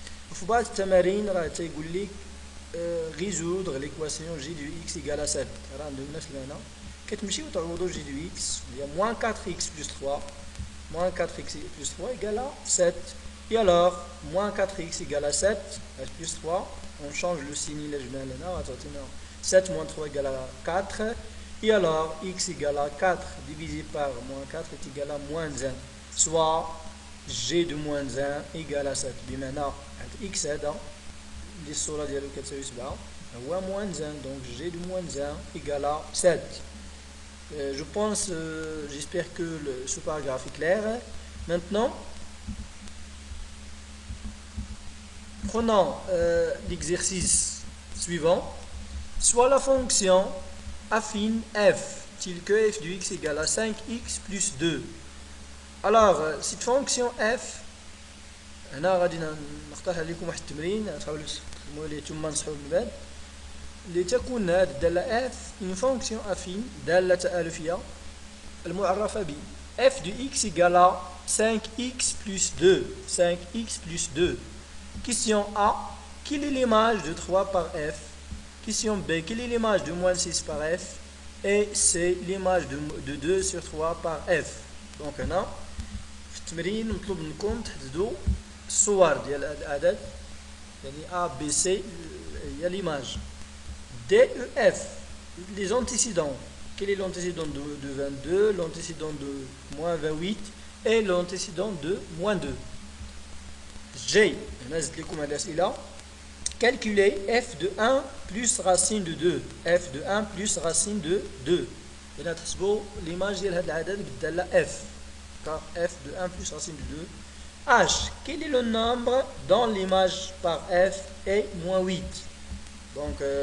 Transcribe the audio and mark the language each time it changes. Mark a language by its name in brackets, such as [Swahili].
[Arabic] وفي بعض التمارين راه تيقول لك [French] résoudre l'équation g de x égale à 7. [Arabic] راه عندهم نفس هنا كتمشيو تعوضوا [French] g de x هي moins 4x plus 3 moins 4x plus 3 égale à 7. et alors moins 4x égale à 7 plus 3 on change le signe [Arabic] اللي جبنا لنا غتعطينا [French] 7 moins 3 égale à 4. et alors x égale à 4 divisé par moins 4 est égal à moins 1 soit g de moins 1 égale à 7. [Arabic] بمعنى x هذا اللي الصورة ديالو كتساوي 7 هو [French] moins 1 donc g de moins 1 égale à 7. je pense j'espère que ce paragraphe est clair. maintenant prenons l'exercice suivant. soit la fonction affine f telle que f de x égale à 5x plus 2. alors cette fonction f [Arabic] هنا غادي نقترح عليكم واحد التمرين تحاولوا تخدموا عليه ثم نصحوا من بعد لتكون هذه الداله f [French] une fonction affine [Arabic] داله تآلفيه المعرفه ب [French] f de x égale à 5x plus 2. 5x plus 2. question A quelle est l'image de 3 par f. question B quelle est l'image de moins 6 par f. et C l'image de 2 sur 3 par f. [Arabic] donc هنا في التمرين مطلوب منكم تحددوا الصور ديال هذا العدد يعني A B C هي l'image. [French] D E F les antécédents. quel est l'antécédent de 22, l'antécédent de moins 28 et l'antécédent de moins 2. G [Arabic] هنا زدت لكم هاد الأسئلة [French] calculer f de 1 plus racine de 2 f de 1 plus racine de 2 [Arabic] هنا تحسبوا [French] l'image [Arabic] ديال هذا العدد بالدالة [French] f car f de 1 plus racine de 2 h quel est le nombre dans l'image par f est moins 8 donc